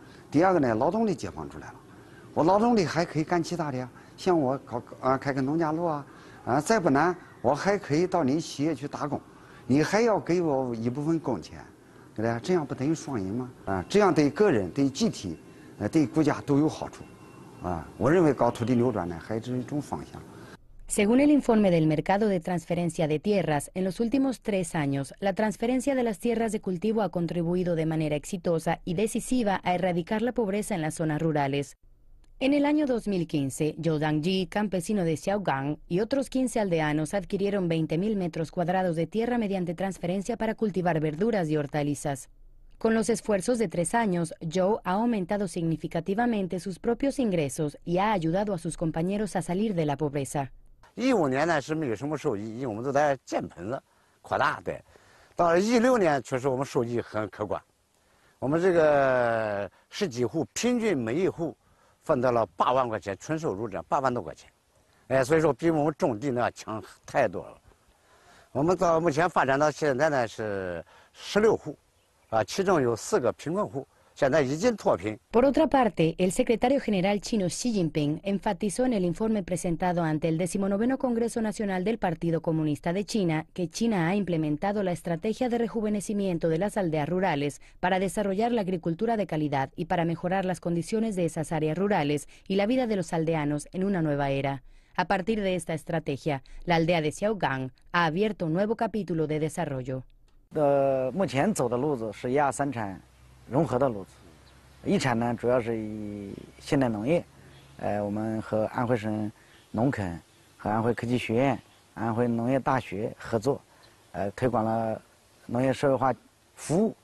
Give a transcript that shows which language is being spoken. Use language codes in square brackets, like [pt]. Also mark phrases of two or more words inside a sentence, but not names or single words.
[zh] 第二个呢，劳动力解放出来了，我劳动力还可以干其他的呀，像我开个农家乐啊，再不难，我还可以到你企业去打工，你还要给我一部分工钱，对不对？这样不等于双赢吗？这样对个人、对集体、对国家都有好处，我认为搞土地流转呢，还是一种方向。 [es] Según el informe del mercado de transferencia de tierras, en los últimos 3 años, la transferencia de las tierras de cultivo ha contribuido de manera exitosa y decisiva a erradicar la pobreza en las zonas rurales. En el año 2015, Zhou Dangji, campesino de Xiaogang, y otros 15 aldeanos adquirieron 20.000 metros cuadrados de tierra mediante transferencia para cultivar verduras y hortalizas. Con los esfuerzos de 3 años, Zhou ha aumentado significativamente sus propios ingresos y ha ayudado a sus compañeros a salir de la pobreza. [zh] 15 年呢是没有什么收益，因为我们都在建棚子扩大的。到了16年，确实我们收益很可观。我们这个10几户，平均每一户分到了8万块钱纯收入，这8万多块钱。所以说比我们种地呢强太多了。我们到目前发展到现在呢是16户，其中有4个贫困户。 [es] Por otra parte, el secretario general chino Xi Jinping enfatizó en el informe presentado ante el 19º Congreso Nacional del Partido Comunista de China que China ha implementado la estrategia de rejuvenecimiento de las aldeas rurales para desarrollar la agricultura de calidad y para mejorar las condiciones de esas áreas rurales y la vida de los aldeanos en una nueva era. A partir de esta estrategia, la aldea de Xiaogang ha abierto un nuevo capítulo de desarrollo. [zh] 融合的路子，一产呢主要是以现代农业，我们和安徽省农垦和安徽科技学院、安徽农业大学合作，推广了农业社会化服务。